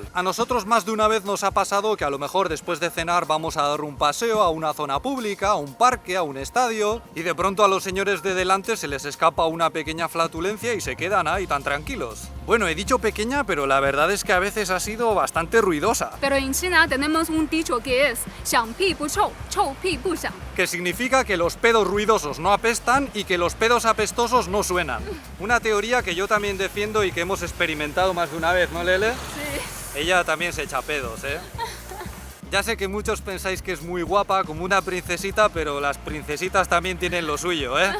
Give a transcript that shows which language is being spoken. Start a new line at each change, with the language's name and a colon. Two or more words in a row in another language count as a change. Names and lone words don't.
Spanish: A nosotros más de una vez nos ha pasado que a lo mejor después de cenar vamos a dar un paseo a una zona pública, a un parque, a un estadio y de pronto a los señores de delante se les escapa una pequeña flatulencia y se quedan ahí tan tranquilos. Bueno, he dicho pequeña, pero la verdad es que a veces ha sido bastante ruidosa. Pero en China tenemos un dicho que es
Chinese: 响屁不臭，臭屁不响.
Spanish: Que significa que los pedos ruidosos no apestan y que los pedos apestosos no suenan. Una teoría que yo también defiendo y que hemos experimentado más de una vez, ¿no, Lele? Sí. Ella también se echa pedos, ¿eh? Ya sé que muchos pensáis que es muy guapa, como una princesita, pero las princesitas también tienen lo suyo, ¿eh?